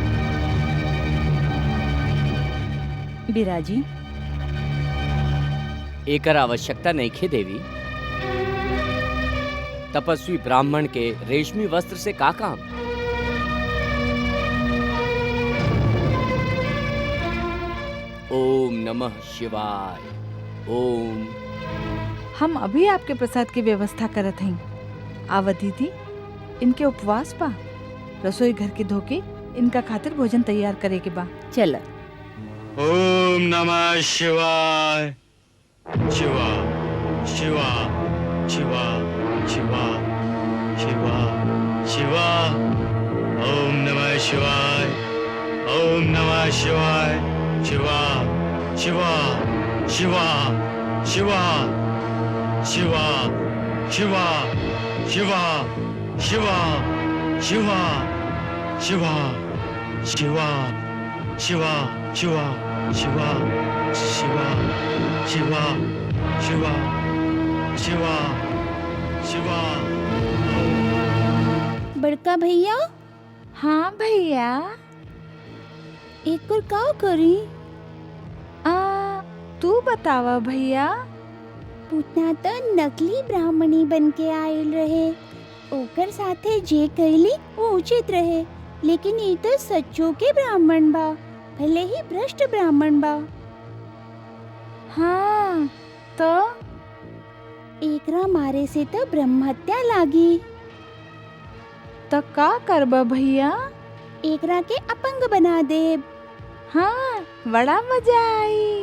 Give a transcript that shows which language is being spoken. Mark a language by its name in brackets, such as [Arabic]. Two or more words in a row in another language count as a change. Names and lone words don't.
[Bhojpuri] बिराजी, एकर आवश्यकता नहीं खे देवी। तपस्वी ब्राह्मण के रेशमी वस्त्र से का काम? [Sanskrit] ओम नमः शिवाय। ओम। [Bhojpuri] हम अभी आपके प्रसाद की व्यवस्था करत हई। आवा दीदी, इनके उपवास बा, रसोई घर के धोके इनका खातिर भोजन तैयार करे के बा। चल। [Sanskrit] ओम नमः शिवाय। शिवा शिवा शिवा शिवा शिवा शिवा। ओम नमः शिवाय। ओम नमः शिवाय। शिवा शिवा शिवा शिवा शिवा शिवा शिवा शिवा शिवा शिवा शिवा शिवा शिवा शिवा शिवा शिवा शिवा शिवा शिवा। [Bhojpuri] बड़का भैया। हाँ भैया। एक और का करी? तू बतावा भैया। पूतना तो नकली ब्राह्मणी बन के आयल रहे, ओकर साथे जे कैली वो उचित रहे, लेकिन ये तो सच्चो के ब्राह्मण बा, भले ही भ्रष्ट ब्राह्मण बा। हाँ तो एकरा मारे से तो ब्रह्म हत्या लागी। तो का करबा भैया? एकरा के अपंग बना देब। हाँ, बड़ा मजा आई।